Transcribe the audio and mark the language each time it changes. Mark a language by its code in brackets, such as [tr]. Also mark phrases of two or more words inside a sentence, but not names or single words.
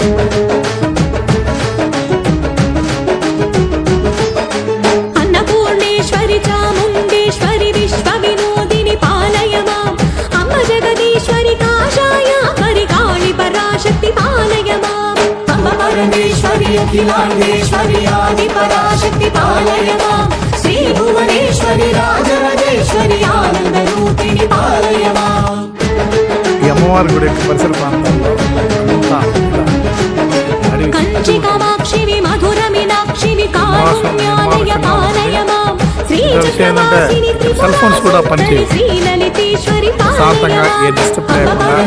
[sa] अन्नपूर्णेश्वरि चामुण्डेश्वरि विश्वविनोदिनि पालय माम् अम्ब जगदीश्वरि काषायाम्बरि काळि पराशक्ति पालय माम् अम्ब परमेश्वरि अखिलाण्डेश्वरि आदि पराशक्ति पालय माम् श्री भुवनेश्वरि राजराजेश्वरि आनन्द रूपिणि पालय माम् [te] ఈ అమ్మవారి గుడి యొక్క పరిసర ప్రాంతాల్లో అంతా అడవి [sa] కంచి కామాక్షి మధుర మీనాక్షి కారుణ్యాలయ పాలయ మాం శ్రీ చక్రవాసిని [en] cell phones [te] కూడా పనిచేయవు. [sa] శ్రీ లలితేశ్వరి [te] శాంతంగా ఏ డిస్టర్బ్ లేకుండా